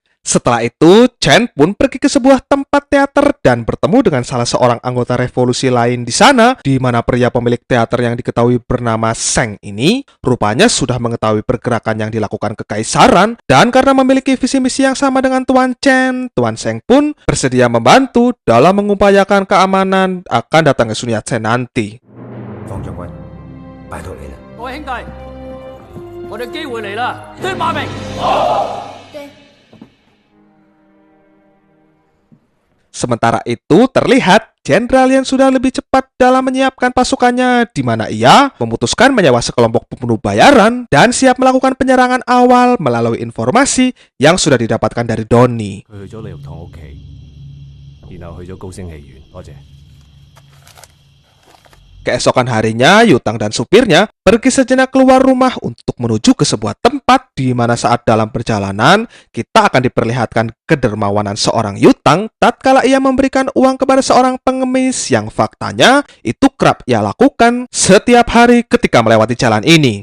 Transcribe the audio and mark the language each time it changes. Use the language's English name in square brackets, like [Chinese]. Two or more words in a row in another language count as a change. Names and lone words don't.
[Indonesian] Setelah itu, Chen pun pergi ke sebuah tempat teater dan bertemu dengan salah seorang anggota revolusi lain di sana, di mana pria pemilik teater yang diketahui bernama Seng ini rupanya sudah mengetahui pergerakan yang dilakukan kekaisaran, dan karena memiliki visi misi yang sama dengan Tuan Chen, Tuan Seng pun bersedia membantu dalam mengupayakan keamanan akan datangnya Sun Yat-sen nanti. [Cantonese] 方將軍，拜託你啦。各位兄弟，我哋機會嚟啦，對馬明。對。 [Indonesian] Sementara itu, terlihat Jenderal yang sudah lebih cepat dalam menyiapkan pasukannya, di mana ia memutuskan menyewa sekelompok pembunuh bayaran dan siap melakukan penyerangan awal melalui informasi yang sudah didapatkan dari Donnie. [Cantonese] 佢去咗李玉堂屋企，然後去咗高升戲院。多謝。 [Indonesian] Keesokan harinya, Yutang dan supirnya pergi sejenak keluar rumah untuk menuju ke sebuah tempat di mana saat dalam perjalanan kita akan diperlihatkan kedermawanan seorang Yutang tatkala ia memberikan uang kepada seorang pengemis yang faktanya itu kerap ia lakukan setiap hari ketika melewati jalan ini.